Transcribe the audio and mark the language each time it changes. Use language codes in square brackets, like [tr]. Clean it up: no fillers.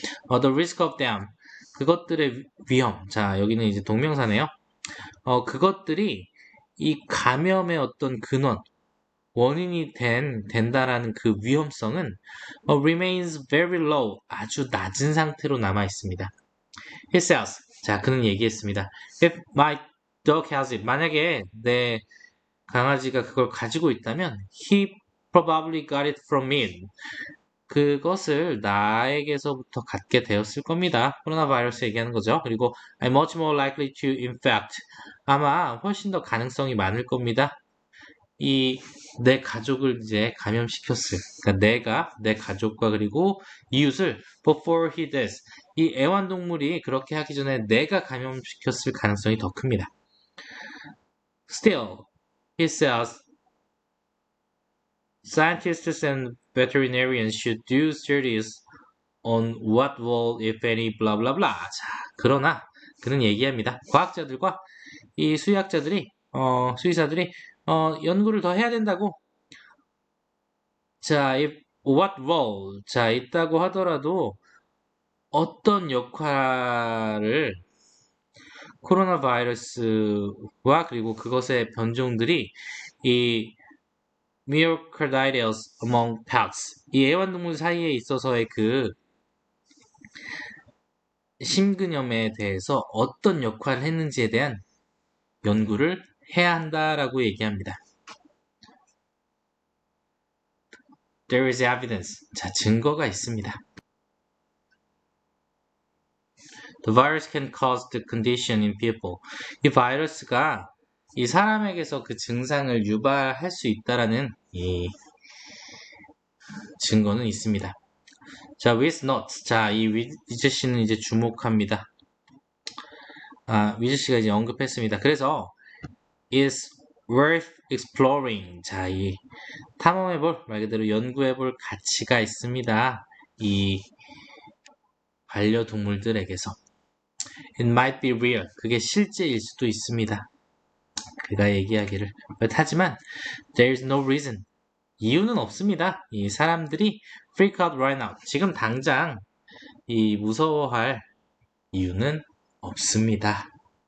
[en] The risk of them. [ko] 그것들의 위험. 자, 여기는 이제 동명사네요. 그것들이 이 감염의 어떤 근원, 원인이 된다라는 그 위험성은 [en] remains very low, [ko] 아주 낮은 상태로 남아 있습니다. [en] He says, [ko] 자, 그는 얘기했습니다. [en] If my dog has it, [ko] 만약에 내 강아지가 그걸 가지고 있다면 [en] he probably got it from me. [ko] 그것을 나에게서부터 갖게 되었을 겁니다. 코로나 바이러스 얘기하는 거죠. [en] 그리고 I'm much more likely to infect. [ko] 아마 훨씬 더 가능성이 많을 겁니다. 이 내 가족을 이제 감염시켰을. 그러니까 내가 내 가족과 그리고 이웃을 [en] before he does. [ko] 이 애완동물이 그렇게 하기 전에 내가 감염시켰을 가능성이 더 큽니다. [en] Still, he says scientists and veterinarians should do studies on what will, if any, blah blah blah. [ko] 자, 그러나 그는 얘기합니다. 과학자들과 이 수의사들이 연구를 더 해야 된다고. 자, [en] if what will, [ko] 자, 있다고 하더라도 어떤 역할을 코로나 바이러스와 그리고 그것의 변종들이 이 myocarditis among pets, 이 애완동물 사이에 있어서의 그 심근염에 대해서 어떤 역할을 했는지에 대한 연구를 해야 한다라고 얘기합니다. [en] There is evidence. 자, [ko] 증거가 있습니다. [en] The virus can cause the condition in people. [ko] 이 바이러스가 이 사람에게서 그 증상을 유발할 수 있다라는 이 증거는 있습니다. [en] 자, with notes. [ko] 자, 이 위즈 씨는 이제 주목합니다. 위즈 씨가 이제 언급했습니다. [en] 그래서 is worth exploring. [ko] 자, 이 탐험해볼, 말 그대로 연구해볼 가치가 있습니다. 이 반려동물들에게서. [en] It might be real. [ko] 그게 실제일 수도 있습니다. 그가 얘기하기를. [en] 하지만 there is no reason. [ko] 이유는 없습니다. 이 사람들이 [en] freak out right now. [ko] 지금 당장 이 무서워할 이유는 없습니다.